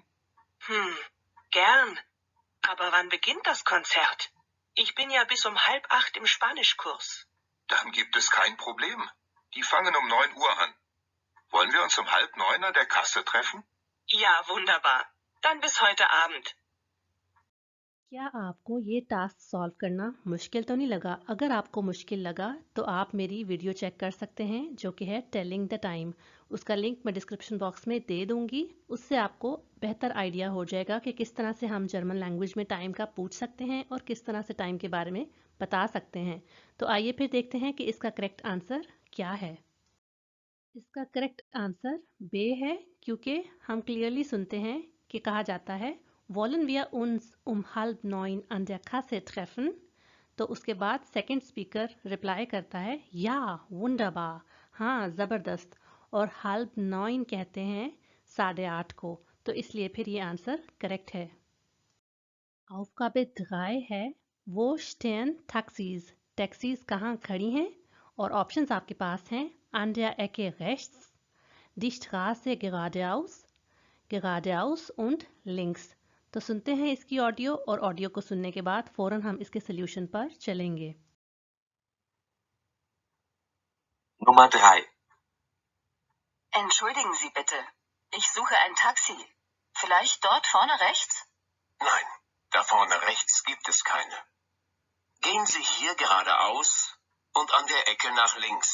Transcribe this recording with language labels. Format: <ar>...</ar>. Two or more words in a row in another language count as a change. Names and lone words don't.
<de>Gern. Aber wann beginnt das Konzert? Ich bin ja bis um 7:30 im Spanischkurs. Dann gibt es kein Problem. Die fangen um 9 Uhr an. Wollen wir uns um 8:30 an der Kasse treffen? Ja, wunderbar. Dann bis heute Abend.</de> <hi>क्या आपको ये टास्क सॉल्व करना मुश्किल तो नहीं लगा? अगर आपको मुश्किल लगा तो आप मेरी वीडियो चेक कर सकते हैं, जो कि है</hi> <en>telling the time.</en> <hi>उसका लिंक मैं डिस्क्रिप्शन बॉक्स में दे दूंगी। उससे आपको बेहतर आइडिया हो जाएगा कि किस तरह से हम जर्मन लैंग्वेज में टाइम का पूछ सकते हैं और किस तरह से टाइम के बारे में बता सकते हैं। तो आइए फिर देखते हैं कि इसका करेक्ट आंसर क्या है। इसका करेक्ट आंसर बे है, क्योंकि हम क्लियरली सुनते हैं कि कहा जाता है</hi> <de>Wollen wir uns um 8:30 an der Kasse treffen?</de> <hi>तो उसके बाद सेकंड स्पीकर रिप्लाई करता है</hi> <de>Ja wunderbar,</de> <hi>हाँ ज़बरदस्त, और 8:30 कहते हैं 8:30 को, तो इसलिए फिर ये आंसर करेक्ट है।</hi> <de>Aufgabe 3 है Wo stehen Taxis.</de> <hi>टैक्सीज कहाँ खड़ी हैं? और ऑप्शंस आपके पास हैं</hi> <de>an der Ecke rechts, die Straße geradeaus und links।</de> <hi>तो सुनते हैं इसकी ऑडियो, और ऑडियो को सुनने के बाद फौरन हम इसके सॉल्यूशन पर चलेंगे।</hi> <de>Nummer 3. Entschuldigen Sie bitte. Ich suche ein Taxi. Vielleicht dort vorne rechts? Nein, da vorne rechts gibt es keine. Gehen Sie hier geradeaus und an der Ecke nach links.</de>